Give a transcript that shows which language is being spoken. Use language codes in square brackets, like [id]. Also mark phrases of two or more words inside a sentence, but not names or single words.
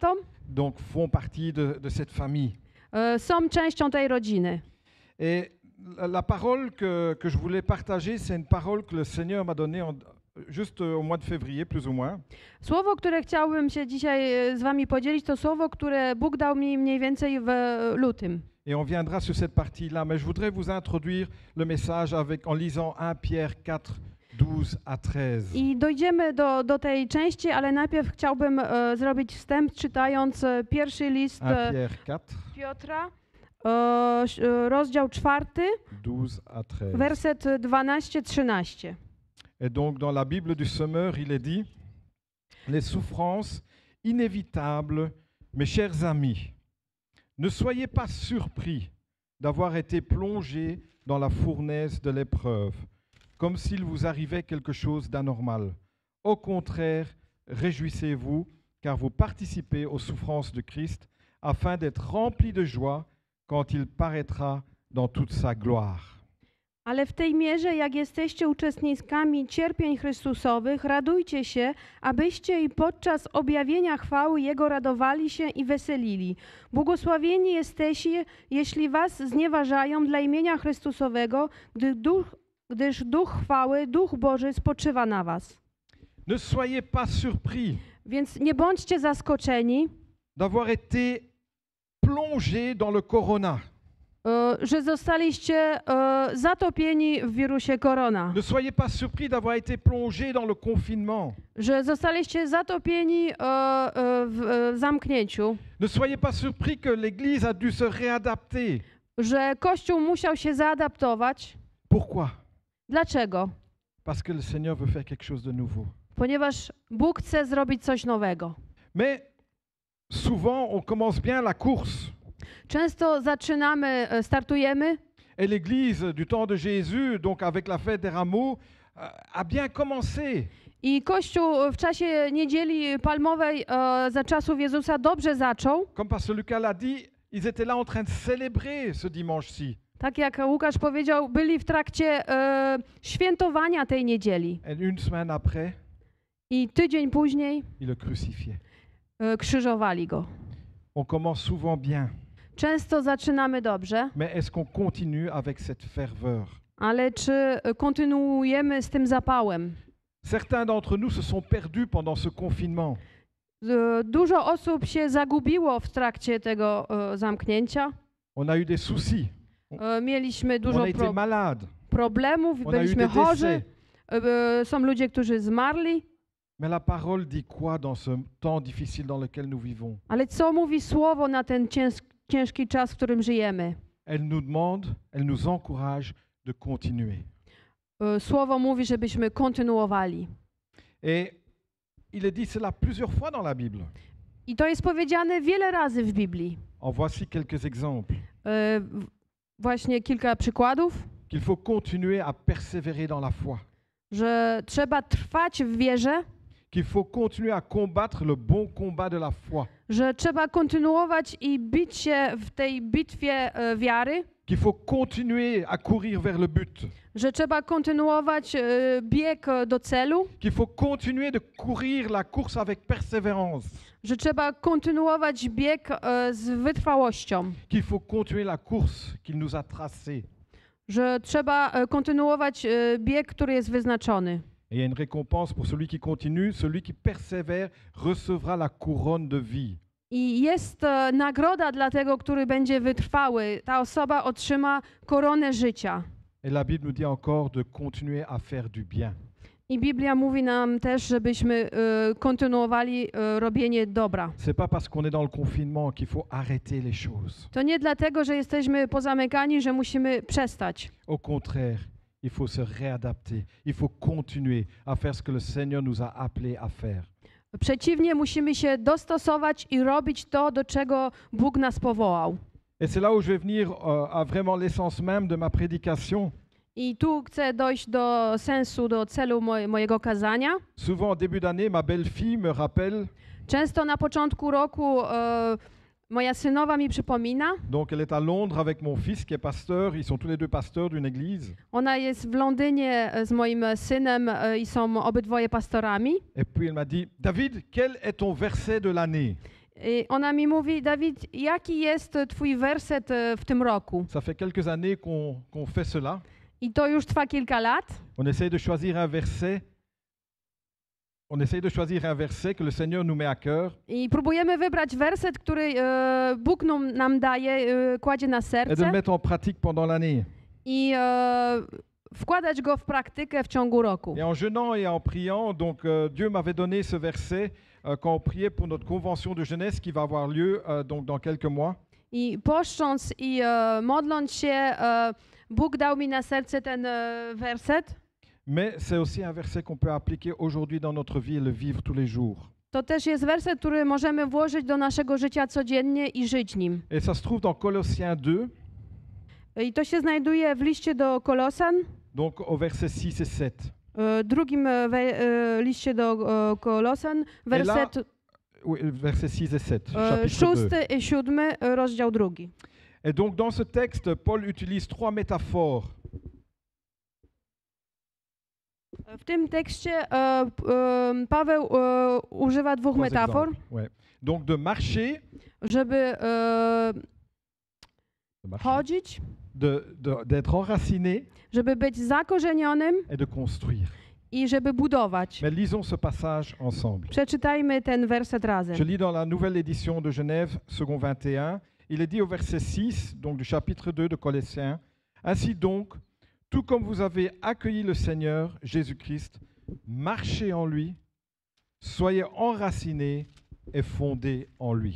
[fr] donc font partie de cette famille. [pl] są częścią tej rodziny. [fr] Et la parole que je voulais partager, c'est une parole que le Seigneur m'a donnée juste au mois de février, plus ou moins. [pl] Słowo, które chciałbym się dzisiaj z wami podzielić, to słowo, które Bóg dał mi mniej więcej w lutym. [fr] Et on viendra sur cette partie-là, mais je voudrais vous introduire le message en lisant 1 Pierre 4, 12 à 13. [pl] I dojdziemy do tej części, ale najpierw chciałbym zrobić wstęp, czytając pierwszy list [fr] 1 Pierre 4, [pl] Piotra, rozdział 4, [fr] 12 à 13. [pl] werset 12-13. [fr] Et donc dans la Bible du Semeur, il est dit, les souffrances inévitables, mes chers amis, ne soyez pas surpris d'avoir été plongé dans la fournaise de l'épreuve, comme s'il vous arrivait quelque chose d'anormal. Au contraire, réjouissez-vous, car vous participez aux souffrances de Christ, afin d'être remplis de joie quand il paraîtra dans toute sa gloire. [pl] Ale w tej mierze, jak jesteście uczestnikami cierpień Chrystusowych, radujcie się, abyście i podczas objawienia chwały Jego radowali się i weselili. Błogosławieni jesteście, jeśli was znieważają dla imienia Chrystusowego, gdyż Duch chwały, Duch Boży spoczywa na was. [fr] Ne soyez pas surpris [pl] Więc nie bądźcie zaskoczeni, [fr] d'avoir été plongé dans le corona. [pl] że zostaliście zatopieni w wirusie korona. [fr] Ne soyez pas surpris d'avoir été plongé dans le confinement. [pl] Że zostaliście zatopieni w zamknięciu. [fr] Ne soyez pas surpris que l'Église a dû se réadapter. [pl] Że Kościół musiał się zaadaptować. [fr] Pourquoi? [pl] Dlaczego? [fr] Parce que le Seigneur veut faire quelque chose de nouveau. [pl] Ponieważ Bóg chce zrobić coś nowego. [fr] Mais souvent, on commence bien la course. [pl] Często startujemy [fr] Et l'Église du temps de Jésus, donc avec la fête des rameaux, a bien commencé. [pl] i Kościół w czasie Niedzieli Palmowej za czasów Jezusa dobrze zaczął. [fr] Comme Pasteur Lucas l'a dit, ils étaient là en train de célébrer ce dimanche-ci. [pl] Tak jak Łukasz powiedział, byli w trakcie świętowania tej niedzieli. [fr] Et une semaine après, [pl] I tydzień później [fr] ils le crucifiaient. [pl] krzyżowali go. [fr] On commence souvent bien, [pl] Często zaczynamy dobrze, [fr] mais est-ce qu'on continue avec cette ferveur? [pl] ale czy kontynuujemy z tym zapałem? [fr] Certains d'entre nous se sont perdus pendant ce confinement. [pl] Dużo osób się zagubiło w trakcie tego zamknięcia. [fr] On a eu des soucis, [pl] Mieliśmy [fr] on [pl] dużo [fr] a été malade, [pl] problemów, [fr] on a eu [pl] byliśmy [fr] des [pl] chorzy, [fr] décès. [pl] są ludzie, którzy zmarli. [fr] Mais la parole dit quoi dans ce temps difficile dans lequel nous vivons? [pl] Ale co mówi Słowo na ten ciężki czas, w którym żyjemy? [fr] Elle nous demande, elle nous encourage de continuer. [pl] Słowo mówi, żebyśmy kontynuowali. [fr] Et il est dit cela plusieurs fois dans la Bible. [pl] I to jest powiedziane wiele razy w Biblii. [fr] En voici quelques exemples. [pl] Właśnie kilka przykładów, [fr] Qu'il faut continuer à persévérer dans la foi. [pl] że trzeba trwać w wierze, [fr] Qu'il faut continuer à combattre le bon combat de la foi. [pl] że trzeba kontynuować i bić się w tej bitwie wiary, [fr] Qu'il faut continuer à courir vers le but. [pl] że trzeba kontynuować bieg do celu, [fr] Qu'il faut continuer de courir la course avec persévérance. [pl] że trzeba kontynuować bieg z wytrwałością, [fr] Qu'il faut continuer la course qu'il nous a tracée. [pl] że trzeba kontynuować bieg, który jest wyznaczony. [fr] Et il y a une récompense pour celui qui continue. Celui qui persévère recevra la couronne de vie. [pl] I jest nagroda dla tego, który będzie wytrwały. Ta osoba otrzyma koronę życia. [fr] Et la Bible nous dit encore de continuer à faire du bien. [pl] I Biblia mówi nam też, żebyśmy kontynuowali robienie dobra. [fr] C'est pas parce qu'on est dans le confinement qu'il faut arrêter les choses. [pl] To nie dlatego, że jesteśmy pozamykani, że musimy przestać. [fr] Au contraire, il faut se réadapter. Il faut continuer à faire ce que le Seigneur nous a appelés à faire. [pl] Przeciwnie, musimy się dostosować i robić to, do czego Bóg nas powołał. [fr] Et c'est là où je vais venir à vraiment l'essence même de ma prédication. [pl] I tu chcę dojść do sensu, do celu mojego kazania. [fr] Souvent, au début d'année, ma belle-fille me rappelle. [pl] Często na początku roku moja synowa mi przypomina. [fr] Donc, elle est à Londres avec mon fils qui est pasteur. Ils sont tous les deux pasteurs d'une église. [pl] Ona jest w Londynie z moim synem i są obydwoje pastorami. [fr] Et puis, elle m'a dit, David, quel est ton verset de l'année? [pl] I ona mi mówi, Dawid, jaki jest twój werset w tym roku? [fr] Ça fait quelques années qu'on fait cela. [pl] I to już trwa kilka lat. [fr] On essaye de choisir un verset. On essaye de choisir un verset que le Seigneur nous met à cœur [pl] I próbujemy wybrać werset, który Bóg nam daje, kładzie na [fr] et de [pl] serce [fr] le mettre en pratique pendant l'année. [pl] i wkładać go w praktykę w ciągu roku. [fr] Et en jeûnant et en priant, donc Dieu m'avait donné ce verset quand on priait pour notre convention de jeunesse qui va avoir lieu donc dans quelques mois. [pl] I poszcząc i modląc się, Bóg dał mi na serce ten werset. [fr] Mais c'est aussi un verset qu'on peut appliquer aujourd'hui dans notre vie et le vivre tous les jours. [pl] To też jest werset, który możemy włożyć do naszego życia codziennie i żyć nim. [fr] Et ça se trouve dans Colossiens 2, [pl] I to się znajduje w liście do Kolosan, [fr] donc au verset 6 et 7. [pl] drugim liście do Kolosan, werset [fr] Oui, verset 6 et 7, chapitre 2. [pl] 6 i 7, rozdział 2. [fr] Et donc dans ce texte, Paul utilise 3 métaphores. [pl] W tym tekście Paweł używa dwóch [fr] Trois [pl] metafor, [fr] exemples, ouais. Donc de marcher, [pl] żeby [fr] de marcher, [pl] chodzić, [fr] d'être enraciné [pl] żeby być zakorzenionym [fr] et de construire. [pl] i żeby budować. [fr] Mais lisons ce passage ensemble. [pl] Przeczytajmy ten werset razem. [fr] Je lis dans la nouvelle édition de Genève, second 21. Il est dit au verset 6, donc du chapitre 2 de Colossiens, « Ainsi donc, tout comme vous avez accueilli le Seigneur Jésus-Christ, marchez en lui, soyez enracinés et fondés en lui.